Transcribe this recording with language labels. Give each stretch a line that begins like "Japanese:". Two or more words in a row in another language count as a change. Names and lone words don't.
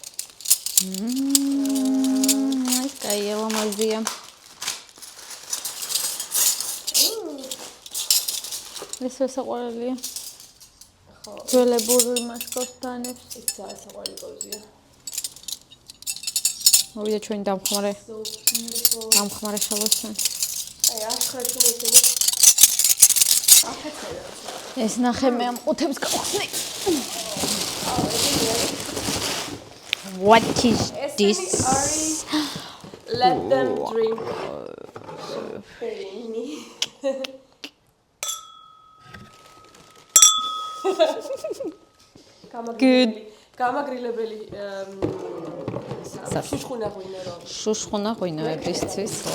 Georgian: ეს კაია ლამაზია. ეს საყვარელია. ხო. ძველებური მასკოტანებს. ეს ძალიან საყვარელი პოზია. მოვიდა ჩვენი დამხმარე.
English: So beautiful.
Georgian: დამხმარე შალოსთან. აი, ახლა ჩვენ ეს ნახე მე ამ ყუთებს გავხსნი.
English: What is this? Let them drink.
Georgian: გამაგრილებელი შუშხუნა ღვინო რო. შუშხუნა ღვინოებისთვის.